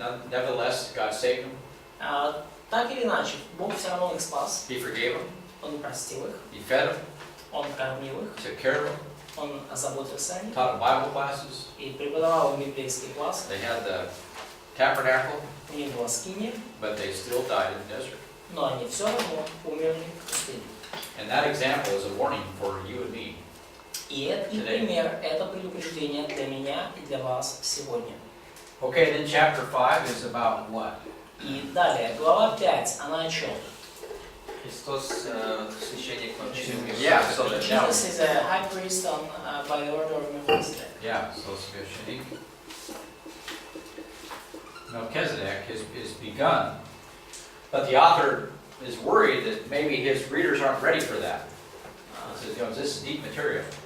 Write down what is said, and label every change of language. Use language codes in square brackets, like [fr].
[en] Nevertheless, God saved them. [ru] Так или иначе, Бог все равно их спас. [en] He forgave them. [ru] Он простил их, [en] He fed them. [ru] Он кормил их, [en] Took care of them. [ru] Он озаботился о них [en] Taught them Bible classes. [ru] и преподавал им библейский класс. [en] They had the tabernacle, [ru] У них была скиния, [en] but they still died in the desert. [ru] но они все равно умерли в пустыне. [en] And that example is a warning for you and me. [ru] И пример, это предупреждение для меня и для вас сегодня. [en] Okay, then chapter 5 is about what? [ru] И далее, глава 5, она о чем? Христос священник в общине. [en] Yeah, so that now, Jesus is a high priest by the order of Melchizedek. yeah, so Sveshnik. Melchizedek is begun, but the author is worried that maybe his readers aren't ready for that. He says, you know, this is deep material.